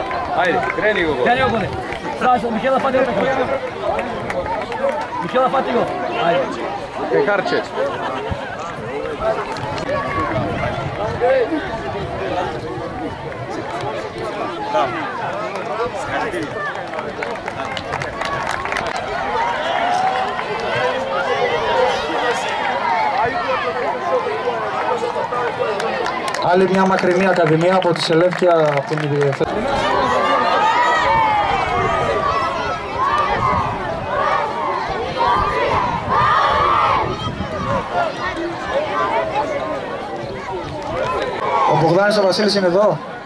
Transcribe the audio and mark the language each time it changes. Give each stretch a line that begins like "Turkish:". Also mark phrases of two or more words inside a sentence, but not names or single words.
Macedonian: Ајде, крени го. Крени го, гоне. Сразу, Михела фати го. Михела фати го. Ајде. Пехарче. Да.
Greek: Άλλη μια μακρινή ακαδημία από τη Σελεύκια από την ιδιαίτερη. Ο Μπογδάνης ο Βασίλης είναι εδώ.